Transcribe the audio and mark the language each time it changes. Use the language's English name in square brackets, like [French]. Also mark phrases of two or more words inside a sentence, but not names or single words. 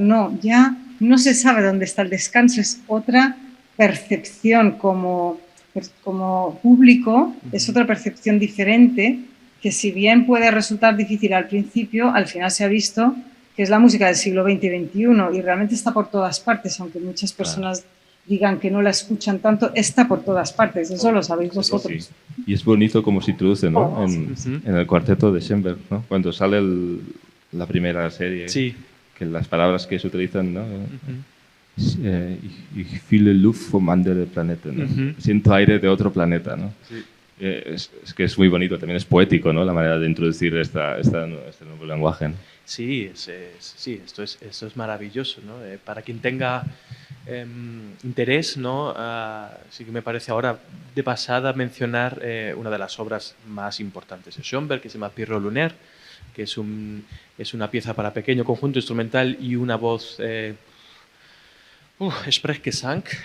[Spanish] No, ya no se sabe dónde está el descanso, es otra percepción como público, es otra percepción diferente, que si bien puede resultar difícil al principio, al final se ha visto que es la música del siglo XX y XXI y realmente está por todas partes, aunque muchas personas digan que no la escuchan tanto, está por todas partes, eso lo sabéis vosotros. Sí. Y es bonito cómo se introduce, ¿no? En el cuarteto de Schoenberg, ¿no? Cuando sale la primera serie, que las palabras que se utilizan, ¿no? [German] Ich fühle Luft vom anderen Planeten, [Spanish] ¿no? Siento aire de otro planeta, ¿no? Sí. Es que es muy bonito, también es poético, ¿no? La manera de introducir este nuevo lenguaje, ¿no? Sí, esto es maravilloso, ¿no? Para quien tenga interés, ¿no? Sí que me parece ahora de pasada mencionar una de las obras más importantes de Schoenberg, que se llama Pierrot Lunaire, que es una pieza para pequeño conjunto instrumental y una voz Sprechgesang.